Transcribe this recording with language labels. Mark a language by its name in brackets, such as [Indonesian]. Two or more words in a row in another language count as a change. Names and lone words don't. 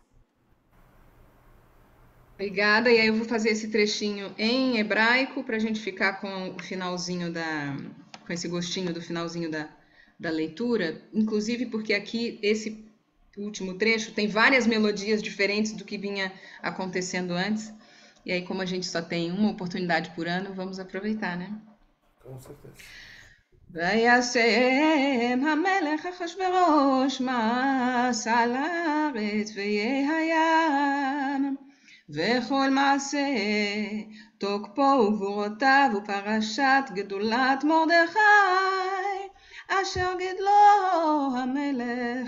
[Portuguese] Obrigada, e aí eu vou fazer esse trechinho em hebraico para a gente ficar com o finalzinho com esse gostinho do finalzinho da leitura, inclusive porque aqui esse último trecho tem várias melodias diferentes do que vinha acontecendo antes, e aí como a gente só tem uma oportunidade por ano, vamos aproveitar, né? Com certeza. [Hebrew] וישם המלך אחשוורוש מס על הארץ ויהי הים וכל מעשה תוקפו וגבורותיו ופרשת גדולת מרדכי, אשר גדלו המלך.